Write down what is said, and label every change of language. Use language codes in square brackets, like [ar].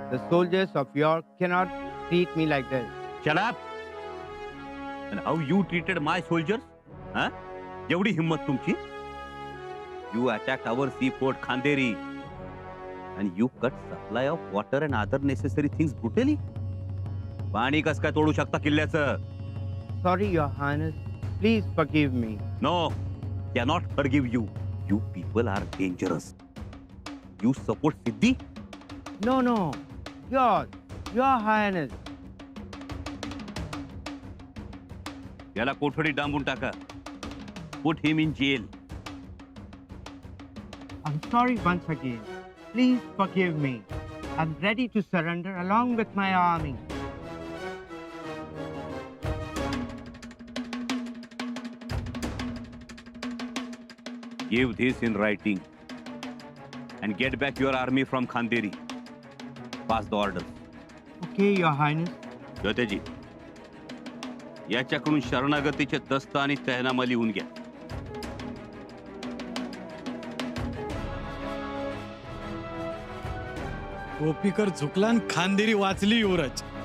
[en] The soldiers of York cannot treat me like this. Shut up! And how you treated my soldiers? [mr] Huh? एवढी हिम्मत तुमची? [en] You attacked our seaport Khanderi and you cut supply of water and other necessary things brutally. [mr] पाणी कस काय तोडू शकता किल्ल्याचं? [en] Sorry, Your Highness. Please forgive me. No, cannot forgive you. You people are dangerous. You support Siddhi? No. Your Highness. [mr] याला कोठडी डांबून टाका. [en] Put him in jail. I'm sorry once again. Please forgive me. I'm ready to surrender along with my army. Give this in writing and get back your army from Khanderi. Pass the orders. Okay, Your Highness. [mr] ज्योतेजी, याच्याकडून शरणागतीचे दस्त आणि तहनामा लिहून घ्या. कोपीकर झुकला आणि खांदेरी वाचली युवराज.